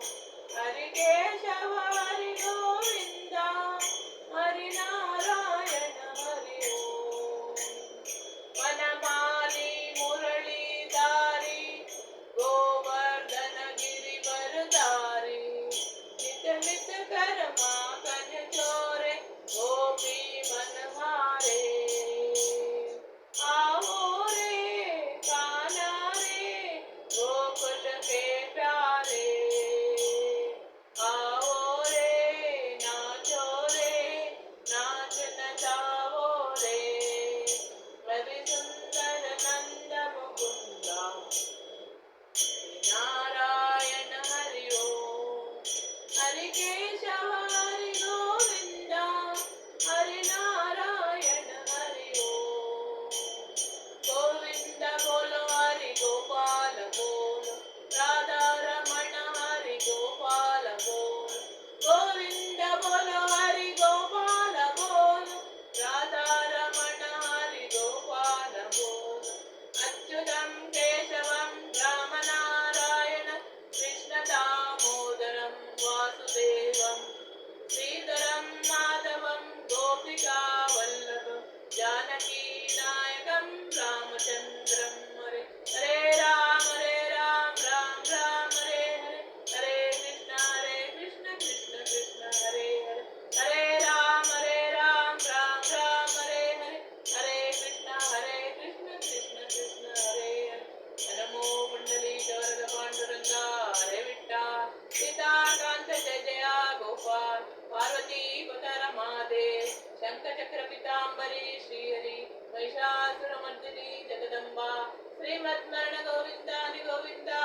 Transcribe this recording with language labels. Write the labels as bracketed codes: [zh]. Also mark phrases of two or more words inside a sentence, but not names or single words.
[hi] हरिकेशव हरि गोविन्द हरिनारायण हरि ओम्। वनमाली मुरलीधारी गोवर्धन गिरिवरधारी नित नित कर्मा कज चोरे गोपी मनहारे। आओ रे कान्हा रे गोकुल के प्यारे, आओ रे नाचो रे नाच नचाओ रे। हरिसुन्दर नन्द मुकुन्द नारायण हरि ओम्। हरिकेशव हरि गोविन्द हरिनारायण हरि ओम्। गोविन्द बोलो हरि गोपाल बोलो राधा रमण हरि गोपाल बोलो। गोविन्द बोलो हरि गोपाल बोलो राधा रमण हरि गोपाल बोलो। [sa] अच्युतं केशवं रामनारायण कृष्ण दामोदरं वासुदेवं श्रीधरं माधवं गोपिका वल्लभं जानकी नायकं रामचन्द्रं हरे। [hi] हरे राम राम राम हरे हरे, हरे कृष्ण कृष्ण कृष्ण हरे हरे। हरे राम राम राम हरे हरे, हरे कृष्ण कृष्ण कृष्ण हरे हरे। नमो पुंडलीकवरद पांडुरंगा हरे विठ्ठल। सीताकांत जय जया गोपाल पार्वती पद रमादेव शंखचक्र पीतांबरी श्रीहरि महिषासुरमर्दिनी जगदम्बा श्रीमन्मरण गोविंद हरि गोविंद